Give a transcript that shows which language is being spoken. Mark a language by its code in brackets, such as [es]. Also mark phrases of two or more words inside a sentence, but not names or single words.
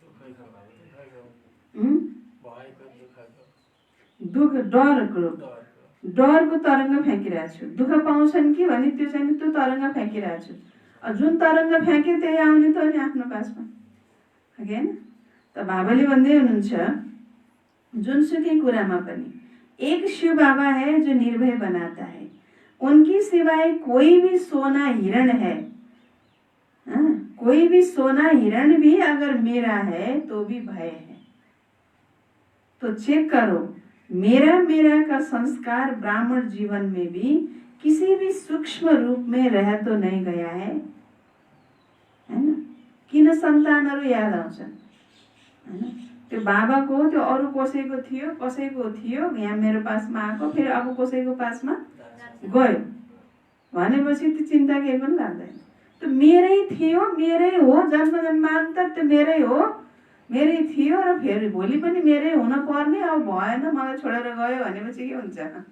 [ne] दुःख डरको तरङ्ग फ्याँकिरहेको छु। दुःख पाउँछन् कि भने त्यो चाहिँ त्यो तरङ्ग फ्याँकिरहेको छु। जुन तरङ्ग फ्याँक्यो त्यही आउने त हो नि आफ्नो पासमा, हो कि होइन? त बाबाले भन्दै हुनुहुन्छ जुनसुकै कुरामा पनि [hi] एक शिव बाबा है जो निर्भय बनाता है, उनकी सिवाय कोई भी सोना हिरण है, कोई भी सोना हिरण भी अगर मेरा है तो भी भय है। तो चेक करो, मेरा मेरा का संस्कार ब्राह्मण जीवन में भी किसी भी सूक्ष्म रूप में रह तो नहीं गया है ना? [ne] किन सन्तानहरू याद आउँछन् हैन? त्यो बाबाको त्यो अरू कसैको थियो यहाँ मेरो पासमा आएको, फेरि अब कसैको पासमा गयो भनेपछि त्यो चिन्ता केही पनि लाग्दैन। त्यो मेरै थियो, मेरै हो, जन्म जन्मान्तर त्यो मेरै हो, मेरै थियो र फेरि भोलि पनि मेरै हुन पर्ने, अब भएन मलाई छोडेर गयो भनेपछि के हुन्छ?